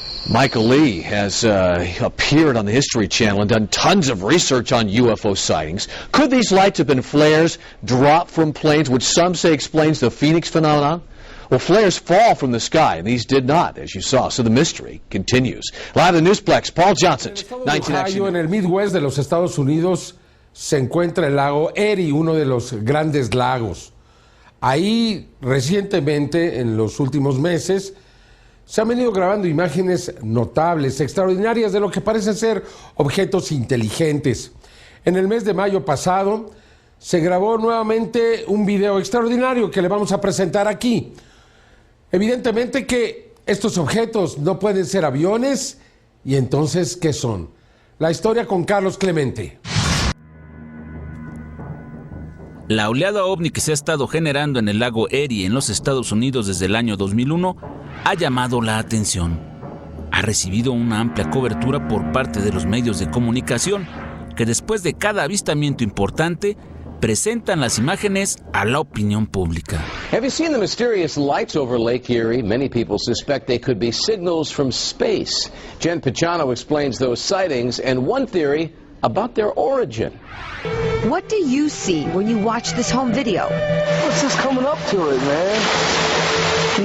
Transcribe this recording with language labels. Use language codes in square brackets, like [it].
[en] Michael Lee has appeared on the History Channel and done tons of research on UFO sightings. Could these lights have been flares dropped from planes, which some say explains the Phoenix phenomenon? Well, flares fall from the sky, and these did not, as you saw, so the mystery continues. Live in the Newsplex, Paul Johnson, 19 Action. [es] En el Midwest de los Estados Unidos se encuentra el lago Erie, uno de los grandes lagos. Ahí, recientemente, en los últimos meses, se han venido grabando imágenes notables, extraordinarias, de lo que parecen ser objetos inteligentes. En el mes de mayo pasado, se grabó nuevamente un video extraordinario que le vamos a presentar aquí. Evidentemente que estos objetos no pueden ser aviones, y entonces, ¿qué son? La historia con Carlos Clemente. La oleada ovni que se ha estado generando en el lago Erie en los Estados Unidos desde el año 2001 ha llamado la atención. Ha recibido una amplia cobertura por parte de los medios de comunicación que después de cada avistamiento importante presentan las imágenes a la opinión pública. [en] Have you seen the mysterious lights over Lake Erie? Many people suspect they could be signals from space. Jen Pachano explains those sightings and one theory about their origin. What do you see when you watch this home video? What's this coming up to it, man?